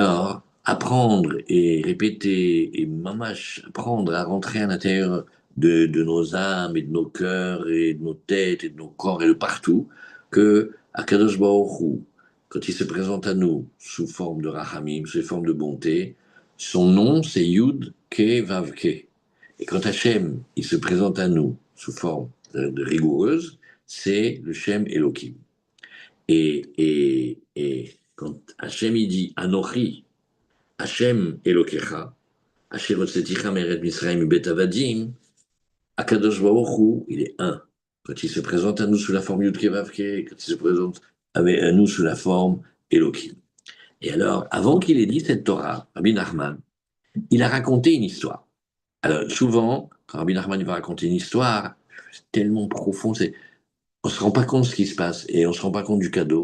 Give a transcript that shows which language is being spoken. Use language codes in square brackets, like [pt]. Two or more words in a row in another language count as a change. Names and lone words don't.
[fr] Alors, apprendre et répéter et mamash apprendre à rentrer à l'intérieur de nos âmes et de nos cœurs et de nos têtes et de nos corps et de partout, que [he] הקדוש ברוך הוא, [fr] quand il se présente à nous sous forme de Rahamim, sous forme de bonté, son nom c'est [he] יוד קה ואו קה. [fr] Et quand Hachem, il se présente à nous sous forme de rigoureuse, c'est le [he] שם אלוהים. [fr] Et quand Hachem il dit [he] אנכי, ה' אלוהיך, אשר הוצאתיך מארץ מצרים ומבית עבדים, הקדוש ברוך הוא, [fr] il est un. Quand il se présente à nous sous la forme [he] יוד קה-ואו-קה, [fr] quand il se présente à nous sous la forme Elohim. Et alors, avant qu'il ait dit cette Torah, Rabbi Nachman, il a raconté une histoire. Alors, souvent, quand Rabbi Nachman va raconter une histoire, c'est tellement profond, on ne se rend pas compte de ce qui se passe et on ne se rend pas compte du cadeau.